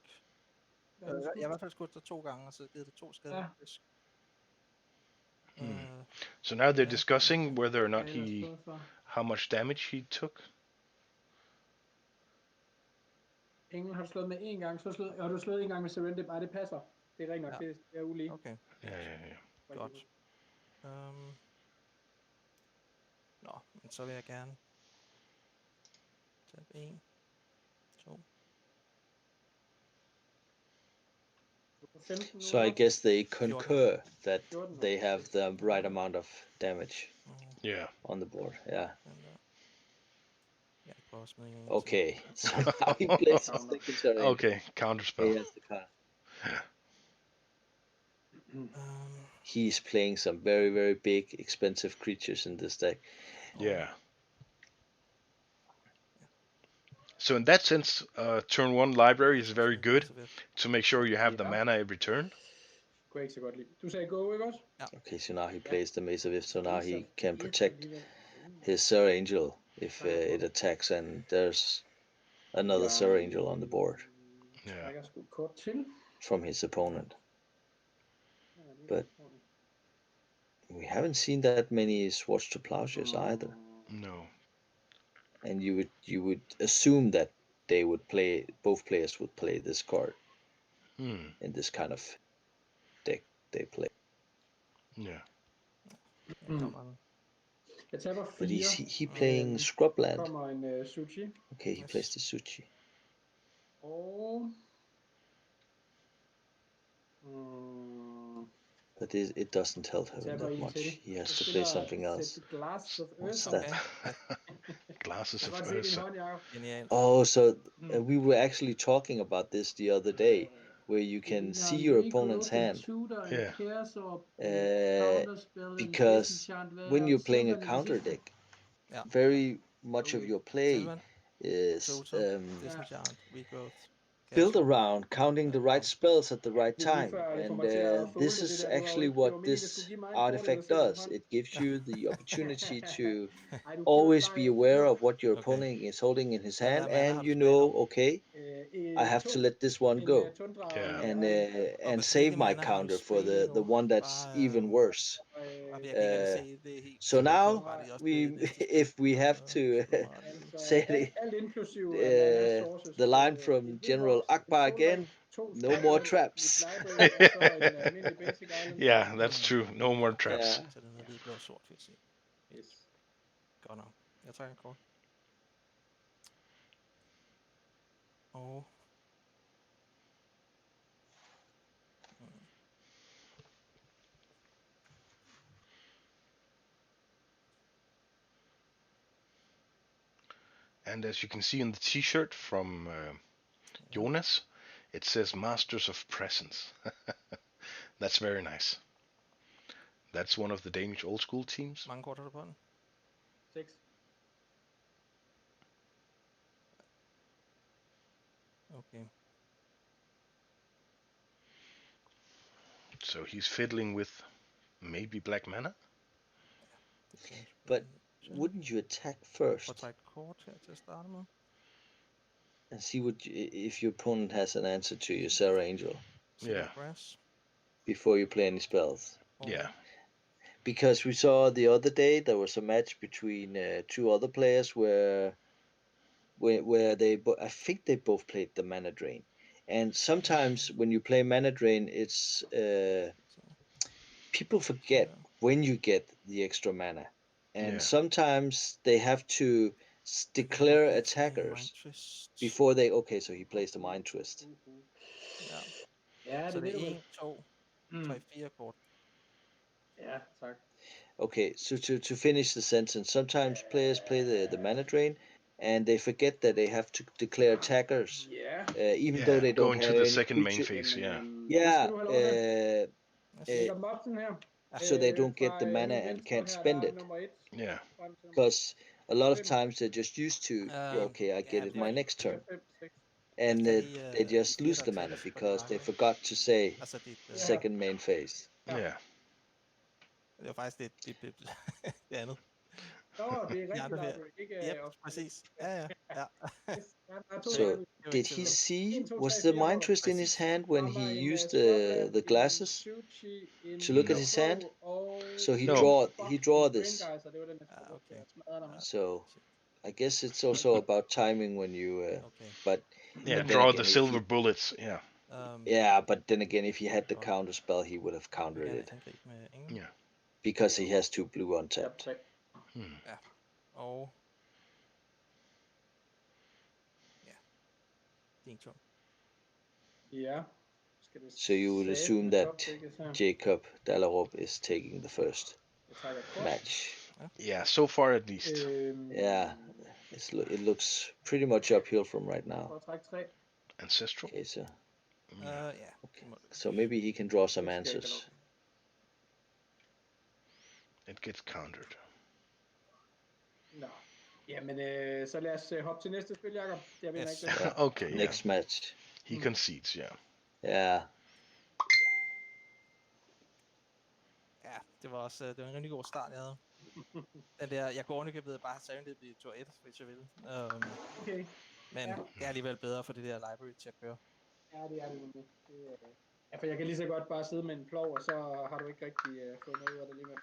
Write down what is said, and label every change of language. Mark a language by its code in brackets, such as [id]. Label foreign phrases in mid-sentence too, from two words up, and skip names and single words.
[da] Hvad har du Jeg har i skudt? hvert fald skudt dig 2 gange, og så givet dig 2 skade. Ja. Tysk. [en] Hmm. So now they're [da] Ja, [en] discussing [da] okay. [en] whether or [da] Hvad har [en] not [da] jeg ellers fået for? [en] how much damage he took. [da] Englen har du slået med 1 gang, så har du slået 1 gang med Surrender. Ej, det passer. Det er rent nok, Ja. det er ulige. Okay. [en] Yeah, yeah, yeah. [da] Godt. Nå, men så vil jeg gerne tage 1, 2. Du er på 15 nu, [en] So I [da] ikke? [en] guess they [da] 14. [en] concur that [da] 14. [en] they have the right amount of damage Yeah. on the board. Yeah. [da] Den der. Jeg prøver at smide en til. [en] Okay. So now he plays his [da] Counter. [en] second turn. Okay, counterspell. He has the card. Um, He's playing some very, very big, expensive creatures in this deck. Yeah. So in that sense, turn one library is very good to make sure you have the [da] Ja. [en] mana every turn. [da] Kunne jeg ikke så godt lide. Du sagde go, ikke også? [en] Okay, so now he plays the Maze of Ith, so now [da] Maze [en] he [da] of [en] can [da] Ith [en] protect [da] alligevel. [en] his Serra Angel if [da] Trækker på [en] it [da] den. [en] attacks and there's another Serra Angel on the board Yeah. [da] Trækker sgu et kort til. [en] from his opponent. [da] Ja, det er [en] But- [da] ordentligt. [en] We haven't seen that many Swords to Plowshares either. No. And you would assume that they would play, both players would play this card Hmm. in this kind of deck they play. Yeah. [da] jeg kommer en. Jeg taber [en] But [da] 4. [en] he playing Scrubland. [da] Kommer en Suchi. [en] Okay, he Yes. plays the Suchi. [da] Og... Mm, [en] But it doesn't help him [da] taber [en] that [da] en [en] much. [da] til. [en] He has [da] Jeg [en] to play [da] spiller [en] something else. [da] Set Glass of [en] What's [da] Earth. [en] that? Okay. Glasses [da] Jeg [en] of [da] kan godt se din [en] Ursa. [da] hånd, Jacob. Genialt. [en] Oh, so we were actually talking about this the other day, where you [da] Det [en] can [da] ligner [en] see your [da] Regrowth [en] opponent's [da] and [en] hand. [da] Tutor and [en] Yeah. [da] Curse or [en] Uh, [da] Counterspell and [en] because [da] Disenchant. Hvad [en] when [da] er [en] you're playing a [da] Sylvan i det [en] counter [da] sidste? [en] deck, [da] Ja. [en] very much of Okay. your play [da] Sylvan, [en] is [da] Tutor, Disenchant, Regrowth. [en] built [da] Castle. [en] around counting the right spells at the right [da] Det er lige [en] time, [da] før, det får [en] and [da] mig til at folde [en] this [da] det [en] is [da] der. Det var, [en] actually [da] det [en] what [da] var meningen, det skulle [en] this [da] give mig en fordel at [en] artifact [da] se din [en] does. [da] hånd. [en] It gives you the opportunity to [da] Ej, du [en] always [da] føler [en] be [da] dig [en] aware [da] gjort. [en] of what your [da] Okay. [en] opponent is holding in his [da] Hvad [en] hand, [da] mana har [en] and [da] du [en] you [da] tilbage nu? [en] know, okay, I have to let this one go, [da] Tundra [en] Yeah. [da] og [en] and [da] en [en] and [da] Okay, [en] save [da] hvilke [en] my [da] mana har du [en] counter for [da] tilbage [en] the [da] nu? [en] one that's [da] Bare, [en] even worse. [da] Og jeg kan ikke rigtig [en] Uh, [da] se det helt. [en] so now [da] Var det også [en] we, [da] blevet identisk? [en] if we have to [da] Altså, [en] say the [da] alt inklusive Atlanta sources. [en] the line [da] Et [en] from [da] hvid [en] General [da] box, [en] Akbar [da] en [en] again, [da] solring, to [en] no more [da] strækmænd, [en] traps. [da] et library, og så en almindelig basic island. [en] Yeah, that's true. No more traps. [da] Ja. Så den hedder hvid, blå, sort, vil jeg sige. [en] Yes. [da] Godt nok. Jeg tager en kort. Og... [en] And as you can see on the T-shirt from Jonas, it says Masters of Presence. That's very nice. That's one of the Danish old school teams. [da] Mange kort har du på den? 6. [en] Okay. So he's fiddling with maybe black mana. But wouldn't you attack first? [da] Prøv at trække kort her til at starte med. [en] And see what if your opponent has an answer to your Sarah Angel Yeah. [da] Grass. [en] before you play any spells. Yeah. Because we saw the other day there was a match between two other players where they I think they both played the mana drain, and sometimes when you play mana drain, it's people forget when you get the extra mana, and sometimes they have to declare attackers before they. Okay, so he plays the Mind Twist. [da] Ja. Ja, Så det det ved er du 1, 2, 3, 4 kort. Ja, tak. [en] Okay, so to finish the sentence, sometimes players play the mana drain, and they forget that they have to declare attackers, even though they don't going have to the any second main creature. phase. Yeah. Yeah, [da] Jakob Mobsen her. [en] so they don't get the mana and can't spend it. Yeah. Because a lot of times they're just used to, okay, I get it my next turn, and they just lose the mana because they forgot to say [da] Altså dit... [en] second main phase. Yeah. [da] Det var faktisk det andet. Nå, det er De andre rigtig her. library, ikke? Yep, præcis. Ja. [en] So did he see, was the Mind Twist in his hand when he used the glasses to look at his hand? So he draw this. Okay. So I guess it's also about timing when you but Yeah, then draw again, the silver bullets. Yeah. Yeah, but then again, if he had the counter spell, he would have countered it Yeah. because he has 2 blue untapped. [da] Ja. Og... Ja. Din tur. Ja. [en] So you would assume that Jakob Dahlerup is taking the first match. Yeah, so far at least. Yeah, it looks pretty much uphill from right now. Ancestral. Okay, so Ja. okay. So maybe he can draw some answers. It gets countered. [da] Nå. Jamen, så lad os hoppe til næste spil, Jakob. Jeg vinder ikke [en] Yeah. Okay, Next match. He concedes, yeah. Yeah. [da] Ja, det var også det var en rigtig god start, jeg havde. Den der, jeg kunne ovenikøbet bare have taget det i tur 1, hvis jeg ville. Okay. Men det er alligevel bedre for det der library til at køre. Ja, det er det nemlig. Ja, for jeg kan lige så godt bare sidde med en plov, og så har du ikke rigtig fået noget ud af det alligevel.